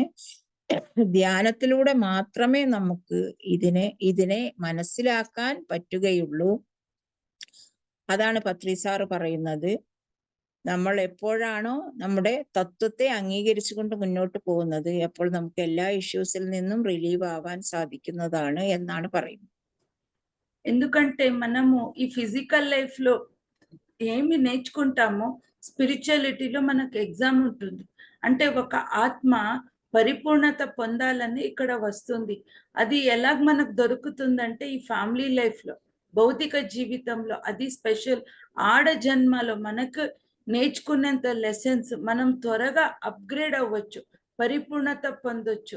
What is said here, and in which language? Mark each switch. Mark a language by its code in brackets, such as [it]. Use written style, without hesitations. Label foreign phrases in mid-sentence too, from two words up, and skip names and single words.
[ml] ധ്യാനത്തിലൂടെ മാത്രമേ നമുക്ക് ഇതിനെ മനസ്സിലാക്കാൻ പറ്റുകയുള്ളൂ. അതാണ് പത്രി സാറ് പറയുന്നത്. നമ്മൾ എപ്പോഴാണോ നമ്മുടെ തത്വത്തെ അംഗീകരിച്ചുകൊണ്ട് മുന്നോട്ട് പോകുന്നത്, അപ്പോൾ നമുക്ക് എല്ലാ ഇഷ്യൂസിൽ നിന്നും റിലീവ് ആവാൻ സാധിക്കുന്നതാണ് എന്നാണ് പറയുന്നത്. [te] ఎందుకంటే మనము ఈ [en] physical life [te] లో ఏమి నేర్చుకుంటామో స్పిరిచువాలిటీలో మనకు ఎగ్జామ్ ఉంటుంది. అంటే ఒక ఆత్మ పరిపూర్ణత పొందాలని ఇక్కడ వస్తుంది. అది ఎలా మనకు దొరుకుతుందంటే ఈ [en] family life [te] లో, భౌతిక జీవితంలో, అది స్పెషల్ ఆడ జన్మలో మనకు నేర్చుకునేంత లెసన్స్ మనం త్వరగా అప్గ్రేడ్ అవ్వచ్చు, పరిపూర్ణత పొందొచ్చు.